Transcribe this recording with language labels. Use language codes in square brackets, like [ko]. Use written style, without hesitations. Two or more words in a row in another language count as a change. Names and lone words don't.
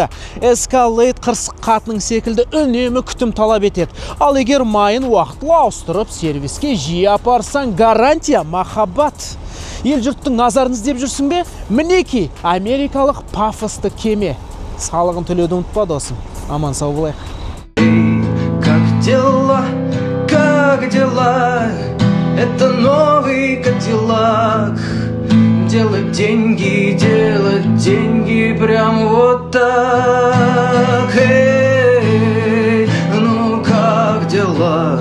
[kk] Escalade қырсық қатының секілді үнемі күтім талап етеді. Ал егер майын уақытылы ауыстырып, сервиске жиі апарсаң, гарантия махаббат. Ел жұрттың назарын іздеп жүрсің бе? Мінеки, америкалық пафосты кеме. Салығын төлеуді ұмытпа, досым. Аман сау болайық. [ru] Как дела? Это новый Кадиллак. Делать деньги прям вот так. Эй, ну как дела?